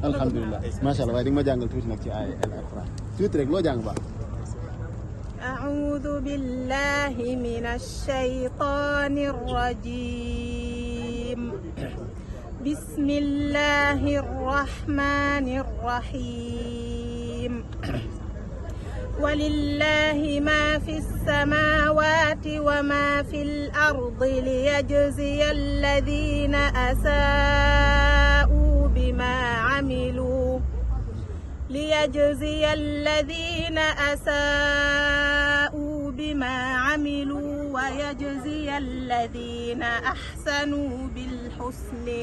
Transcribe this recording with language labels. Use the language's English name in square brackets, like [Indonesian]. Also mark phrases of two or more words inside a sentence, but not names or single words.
[Arabic] الحمد لله ما شاء الله [Wolof] waaye di nga ma jàngal tuuti nag ci ay alquran tuuti rek loo jàng baax. [Arabic] أعوذ بالله من الشيطان الرجيم. بسم الله الرحمن الرحيم. ولله ما في السماوات وما في الأرض ليجزي الذين أساءوا بما عملوا ويجزي الذين أحسنوا بالحسن